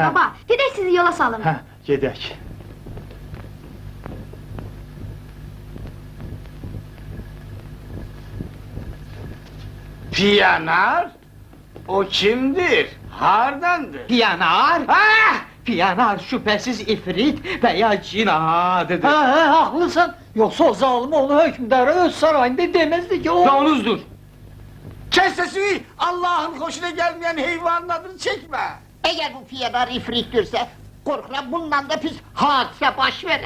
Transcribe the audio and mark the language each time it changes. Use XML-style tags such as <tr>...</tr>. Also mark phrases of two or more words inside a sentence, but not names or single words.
<az>Hə. baba, gedək sizi yola salım. Hə, gedək. Piyanar? O kimdir? Hardandır? Piyanar, Ah!</az> <tr>piyanar şüphesiz ifrit veya cin adıdır. Haklısın. Yoksa o zalim onu hükümdara öz sarayında demezdi ki o... Donuzdur! Kes sesini! Allah'ın hoşuna gelmeyen heyvanın adını çekme! Eğer bu piyalar ifrittirse, korkuram bundan da</tr> <az>pis hadise baş verir.</az>